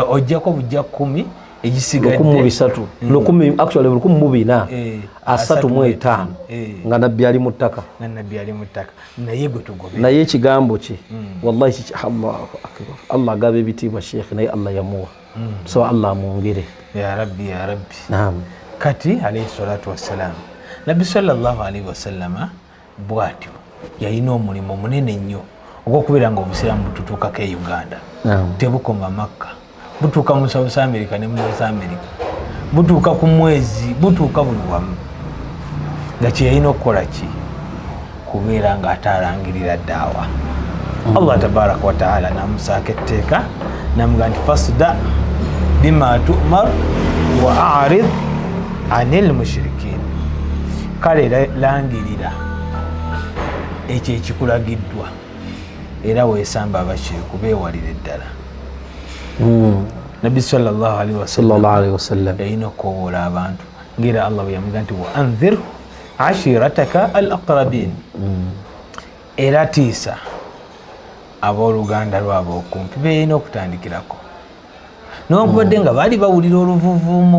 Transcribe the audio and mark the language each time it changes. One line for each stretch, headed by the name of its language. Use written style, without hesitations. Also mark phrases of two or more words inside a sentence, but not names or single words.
Ganda: ojjako bujja 10 egisigadde 1435 nga Nabbi ali mu ttaka. Naye gwe tugobe, naye ekigambo kye
Arabic: والله الله أكبر.
Ganda: Allah agaba ebitiibwa Sheikh naye Allah yamuwa. So Allah amwongere
Arabic: يا رب يا رب.
Ganda: Kati
Arabic: عليه الصلاة والسلام
Ganda: Nabbi
Arabic: صلى الله عليه وسلم
Ganda: bwatyo yalina omulimu munene nnyo ogw'okubeera nga obusiraamu bututuukako e Uganda. Tebukoma Makka, butuuka mu South America ne mu North America, butuuka ku mwezi, butuuka buli wamu. Nga kye yalina okukola ki? Kubeera ng'ataalangirira ddaawa.
Arabic: الله تبارك وتعالى
Ganda: namusaako etteeka namugamba nti
Arabic: فاصدع بما تؤمر وأعرض عن المشركين.
Ganda: Kale langirira ekyo ekikulagiddwa era weesamba abashiriku beewalire ddala. Nabbi
Arabic: صلى الله عليه وسلم
Ganda: yalina okukoowoola abantu ng'era Allah bwe yamugamba nti
Arabic: وأنذر عشيرتك الأقربين.
Ganda: Era tiisa abooluganda lwabo okumpi beerina okutandikirako. Newankubadde nga baali bawulira oluvuvuumo